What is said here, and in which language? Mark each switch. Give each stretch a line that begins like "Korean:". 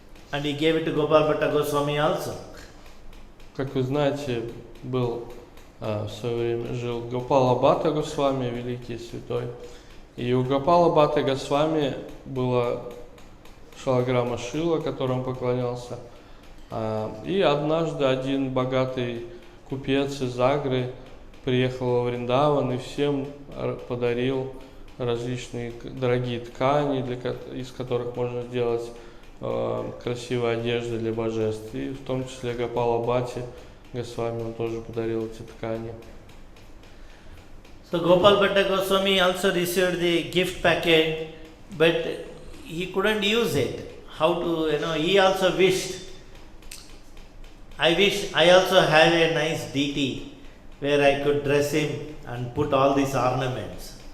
English: And he gave it to Gopal Bhatta Goswami also.
Russian: Как вы знаете, был в свое время жил Гопала Бхатта Госвами, великий святой. И у Гопала Бхатты Госвами была шалаграма Шила, которому поклонялся. И однажды один богатый купец из Агры приехал во Вриндаван и всем подарил различные дорогие ткани, из которых можно сделать красивые одежды для божеств. И в том числе Гопала Бхатте Госвами он тоже подарил эти ткани.
English: So Gopal Bhatta Goswami also received the gift packet, but he couldn't use it. How to, he also wished, I also have a nice deity where I could dress him and put all these ornaments.